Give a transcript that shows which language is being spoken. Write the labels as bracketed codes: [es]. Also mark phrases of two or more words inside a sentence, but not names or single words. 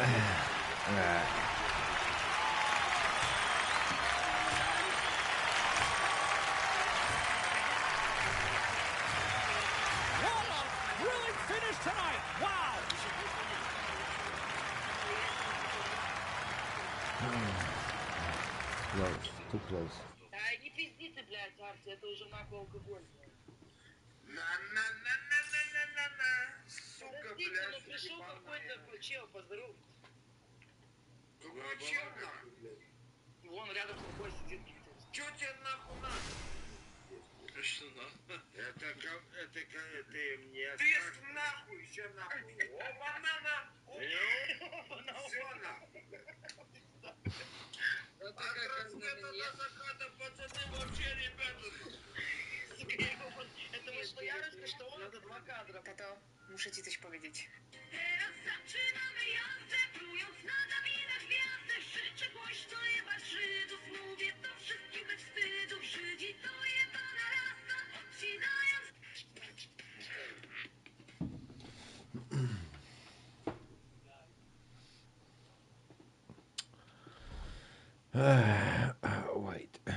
[en] What a thrilling finish tonight. Wow. Close, too close. [ru] Ай, не пиздите, блядь, Арти, это уже нахуй алкоголь. Сука, Подождите, блядь, ну пришел какой-то чел, поздоровался. Какой чел, нахуй, блядь? Вон рядом с тобой сидит. Чё тебе нахуй надо? Что нахуй? Это ты мне... Ты нахуй, все нахуй. Оба-на-на. Все нахуй. От рассвета до заката, пацаны, вообще, ребята. Это вышло яростно, что он... Надо 2 кадра. [pl] Tato, muszę ci coś powiedzieć. Teraz zaczynamy jazdę, plując na drabinę gwiazdę. Życzę głośno jebać Żydów, mówię to wszystkim bez wstydu. Żydzi to jebana rasa, odcinając... [en] Wait.